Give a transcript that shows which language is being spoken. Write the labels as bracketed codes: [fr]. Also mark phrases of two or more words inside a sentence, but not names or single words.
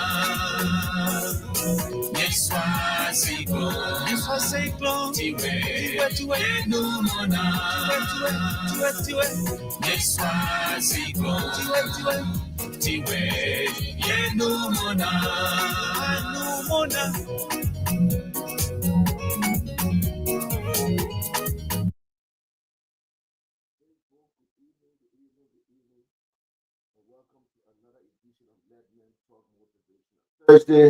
[en] Yeswa siko Tiwe Yenu mona Yeswa siko Tiwe Yenu mona Welcome to another edition of LetMenTalk Motivational Thursday.